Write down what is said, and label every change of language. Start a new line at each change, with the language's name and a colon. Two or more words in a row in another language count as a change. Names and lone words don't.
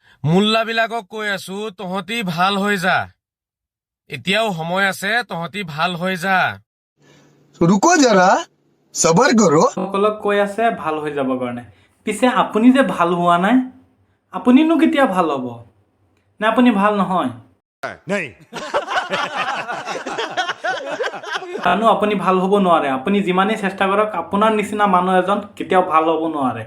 Assamese: মোল্লাবিলাকক কৈ আছো তহঁতি ভাল হৈ যা এতিয়াও সময় আছে তহঁতি ভাল হৈ যা
Hindi: रुको जरा सबर करो
Assamese: সকলক কৈ আছে ভাল হৈ যাব কাৰণে পিছে আপুনি যে ভাল হোৱা নাই আপুনিনো কেতিয়া ভাল হ'ব নে আপুনি ভাল নহয় জানো আপুনি ভাল হ'ব নোৱাৰে আপুনি যিমানেই চেষ্টা কৰক আপোনাৰ নিচিনা মানুহ এজন কেতিয়াও ভাল হ'ব নোৱাৰে